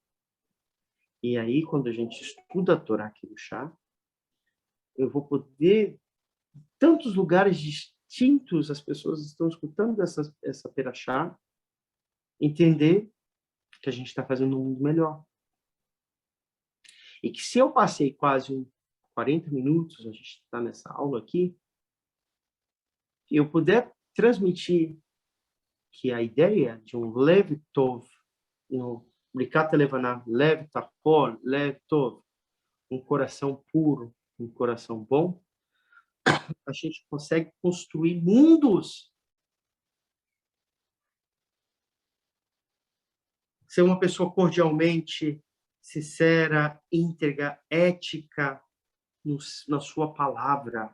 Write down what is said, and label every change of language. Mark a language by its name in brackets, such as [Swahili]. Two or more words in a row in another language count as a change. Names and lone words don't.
[Portuguese] E aí, quando a gente estuda a Torá aqui no chá, eu vou poder, tantos lugares distintos, as pessoas estão escutando essa perachá, entender que a gente está fazendo um mundo melhor. E que se eu passei quase 40 minutos, a gente está nessa aula aqui, e eu puder transmitir que a ideia de um [Hebrew] לב טוב, [Portuguese] no [Hebrew] ברכת לבנה, לב טהור, לב טוב, [Portuguese] um coração puro, um coração bom, a gente consegue construir mundos. Ser uma pessoa cordialmente sincera, íntegra, ética na sua palavra.